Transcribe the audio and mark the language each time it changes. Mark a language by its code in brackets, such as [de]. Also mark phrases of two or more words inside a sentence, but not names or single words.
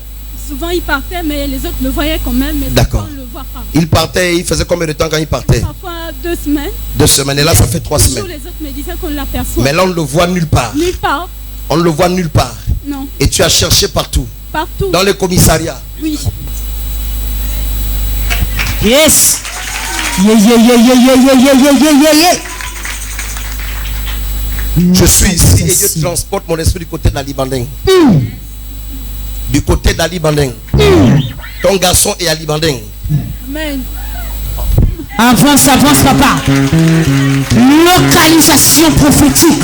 [fr] Souvent il partait, mais les autres le voyaient quand même. Mais d'accord. on ne le voit pas. Il partait, il faisait combien de temps quand il partait? Parfois 2 semaines. 2 semaines. Et là, ça fait 3 Toujours semaines. les autres me disaient qu'on l'aperçoit. Mais là, on ne le voit nulle part. Nulle part. On ne le voit nulle part. Non. Et tu as cherché partout. Partout. Dans les commissariats. Oui. [en] Yes. Yeah, yeah, yeah, yeah, yeah, yeah, yeah, yeah, yeah, yeah. [fr] Je suis ici et Dieu transporte mon esprit du côté d'Ali Bandeng. Du côté d'Ali Bandeng. Ton garçon est Ali Bandeng. Amen. Avance, avance, papa. Localisation prophétique.